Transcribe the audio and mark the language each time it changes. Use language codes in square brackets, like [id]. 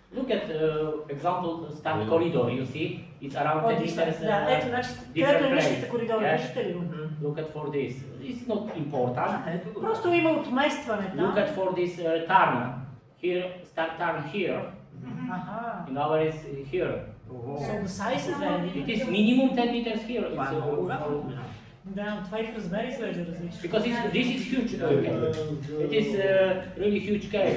[en] look at example start corridor, you see, it's around 10 meters [bg] Да, ето, значи, където е нишките коридори, виждате ли го? [en] Look at for this. This is not important. [bg] Просто има отместване там. [en] Look at for this turn. Here, start turn here. Аха. In our is here. So the size is very It different. is minimum 10 meters here. It's, [bg] Да, това и в размер изглежда различно. [en] because this is huge cave. It is really huge cave.